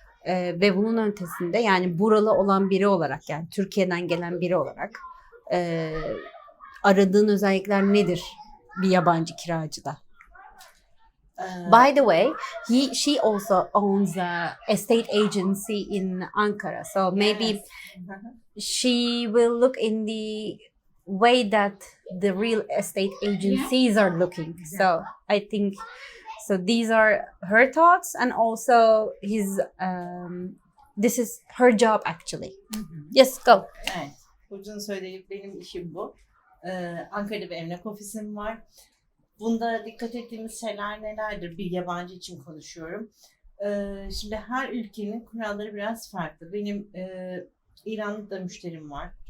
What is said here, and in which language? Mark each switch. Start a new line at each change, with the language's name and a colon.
Turkish: Ve bunun ötesinde yani buralı olan biri olarak yani Türkiye'den gelen biri olarak aradığın özellikler nedir bir yabancı kiracıda?
English: By the way, she also owns a estate agency in Ankara. So maybe she will look in the way that the real estate agencies are looking. So I think these are her thoughts and also this is her job actually. Yes, go.
Turkish: Evet. Burcu'nun söylediği benim işim bu. Ankara'da bir emlak ofisim var. Bunda dikkat ettiğimiz şeyler nelerdir? Bir yabancı için konuşuyorum. Şimdi her ülkenin kuralları biraz farklı. Benim İranlı da müşterim var.